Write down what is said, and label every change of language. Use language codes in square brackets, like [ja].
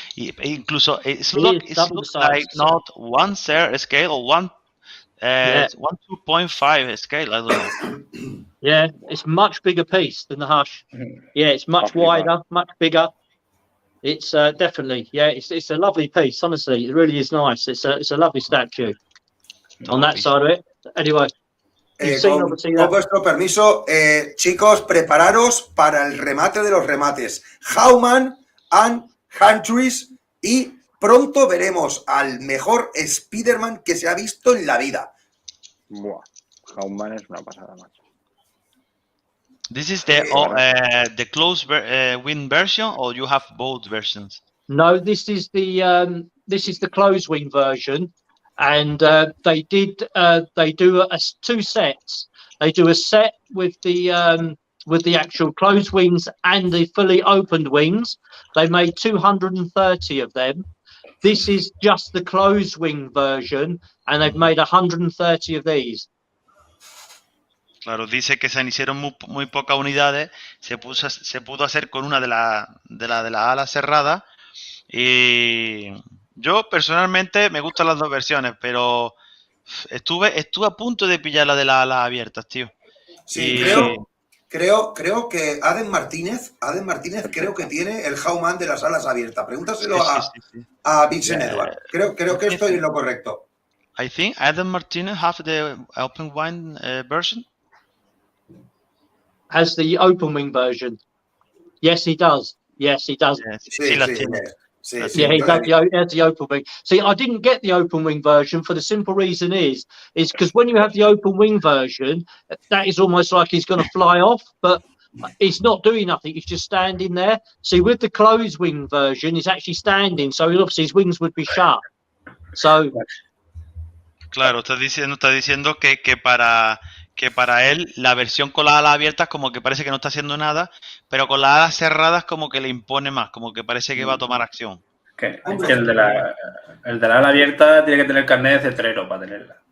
[en] Incluso it looks like not one scale or one 2.5 scale. I don't know. Yeah, it's much bigger piece than the Hush. Yeah, it's much wider, much bigger. It's definitely, yeah, it's a lovely piece. Honestly, it really is nice. It's a lovely statue on that side of it. Anyway, [es] Con vuestro permiso, chicos, prepararos para el remate de los remates. Howman and Huntress, y pronto veremos al mejor Spider-Man que se ha visto en la vida. Buah, Howman es una pasada, macho. [en] This is the closed wing version, or you have both versions? No, this is the closed wing version, and they do two sets. They do a set with the actual closed wings and the fully opened wings. They made 230 of them. This is just the closed wing version, and they've made 130 of these. [es] Claro, dice que se hicieron muy pocas unidades, se pudo hacer con una de la ala cerrada, y yo personalmente me gustan las dos versiones, pero estuve a punto de pillar la de las alas abiertas, tío. Sí, creo que Adam Martínez creo que tiene el Howman de las alas abiertas. Pregúntaselo a Vincent Edward. Creo que estoy en lo correcto. [en] I think Adam Martinez have the open wing version. Has the open wing version? Yes, he does. Yes, he does. [es] Sí, [en] he has the open wing. See, I didn't get the open wing version for the simple reason is because when you have the open wing version, that is almost like he's going to fly off, but he's not doing nothing. He's just standing there. See, with the closed wing version, he's actually standing, so obviously his wings would be shut. So, [es] claro, está diciendo que para él la versión con las alas abiertas como que parece que no está haciendo nada, pero con las alas cerradas como que le impone más, como que parece que va a tomar acción. Que el de la ala abierta tiene que tener carnet de cetrero para tenerla.